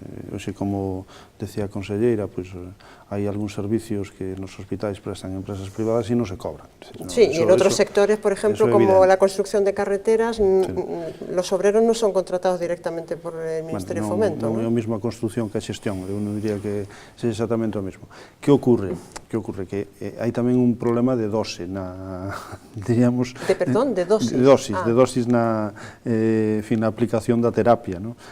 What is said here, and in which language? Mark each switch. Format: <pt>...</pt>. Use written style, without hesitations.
<gl>Hoxe, como decía a conselleira, pois hai algúns servicios que nos hospitais prestan empresas privadas e non se cobran.</gl> <es>Sí, y en otros sectores, por ejemplo, como la construcción de carreteras, los obreros no son contratados directamente por el Ministerio de Fomento.</es> <gl>Non é a mesma construcción que a xestión, eu non diría que seja exactamente o mesmo. Que ocurre? Que hai tamén un problema de dose na, diríamos...</gl> <es>De dosis?</es> <gl>De dosis na aplicación da terapia, non?</gl>